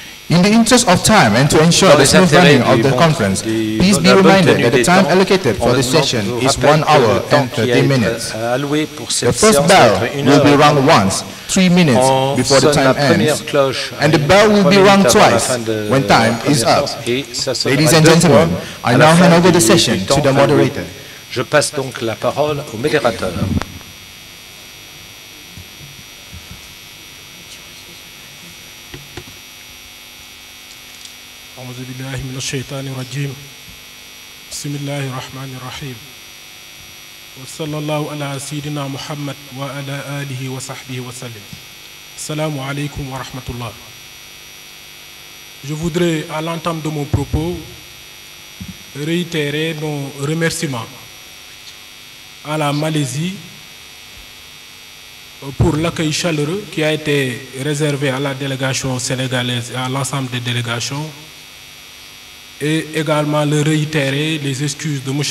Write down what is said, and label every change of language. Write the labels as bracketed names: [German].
[English] In the interest of time and to ensure the smooth running of the conference, please be reminded that the time allocated for this session is 1 hour and 30 minutes. The first bell will be rung once, 3 minutes before the time ends, and the bell will be rung twice when time is up. Ladies and gentlemen, I now hand over the session to the moderator. [French] Je passe donc la parole au modérateur. [Arabic] أعوذ بالله من الشيطان الرجيم بسم الله الرحمن الرحيم وصلى الله على سيدنا محمد وعلى آله وصحبه وسلم. السلام عليكم ورحمة الله. [French] Je voudrais, à l'entame de mon propos, réitérer nos remerciements à la Malaisie pour l'accueil chaleureux qui a été réservé à la délégation sénégalaise et à l'ensemble des délégations, et également le réitérer les excuses de M.